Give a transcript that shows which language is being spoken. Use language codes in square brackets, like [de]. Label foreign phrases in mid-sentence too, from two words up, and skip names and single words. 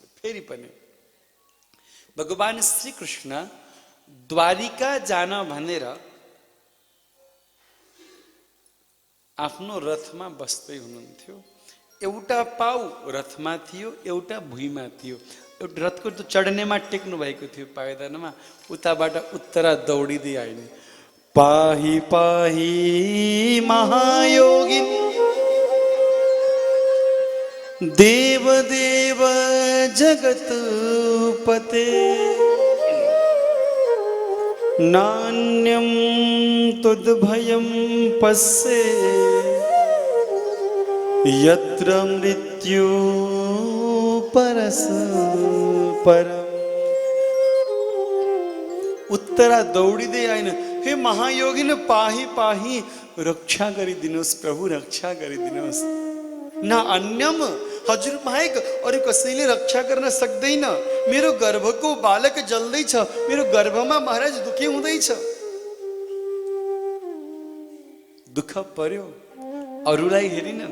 [ne] फेरि पनि भगवान श्री कृष्ण द्वारिका जान भनेर आफ्नो रथमा बस्दै हुनुहुन्थ्यो। एउटा पाउ रथमा थियो, एउटा भुइँमा थियो। एउटा रथको त चढ्नेमा टेक्नु भएको थियो पायदानमा, उताबाट उत्तरा दौडिँदै आइन्। [sa] पाहि पाहि महायोगिन देव देव जगत्पते नान्यं तुद्भयं पश्ये यत्र मृत्यु परस्परम्। [ne] उत्तरा दौडिँदै आइन, हे [sa] महायोगिन पाही पाही [ne] रक्षा गरिदिनुहोस् प्रभु, रक्षा गरिदिनुहोस्। [sa] न अन्यम [ne] हजुर बाहेक अरू कसैले रक्षा गर्न सक्दैन। मेरो गर्भको बालक जल्दैछ, मेरो गर्भमा महाराज दुखी हुँदैछ। दुःख पर्यो, अरूलाई हेरिनन्।